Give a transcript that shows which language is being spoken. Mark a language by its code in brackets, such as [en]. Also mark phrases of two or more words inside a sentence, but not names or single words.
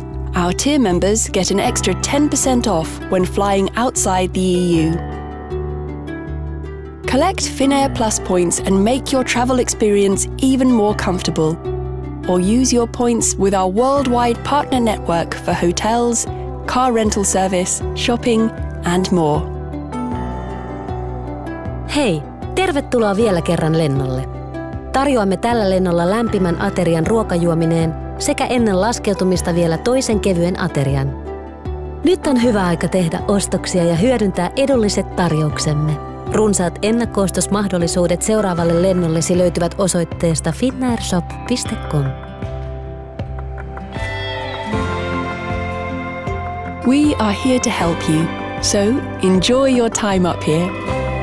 [en] Our tier members get an extra 10% off when flying outside the EU. Collect Finnair Plus points and make your travel experience even more comfortable. Or use your points with our worldwide partner network for hotels, car rental service, shopping and more. [fi] Hei, tervetuloa vielä kerran lennolle. Tarjoamme tällä lennolla lämpimän aterian ruokajuomineen sekä ennen laskeutumista vielä toisen kevyen aterian. Nyt on hyvä aika tehdä ostoksia ja hyödyntää edulliset tarjouksemme. Runsaat ennakko-ostosmahdollisuudet seuraavalle lennollesi löytyvät osoitteesta finnairshop.com. [en] We are here to help you, so enjoy your time up here.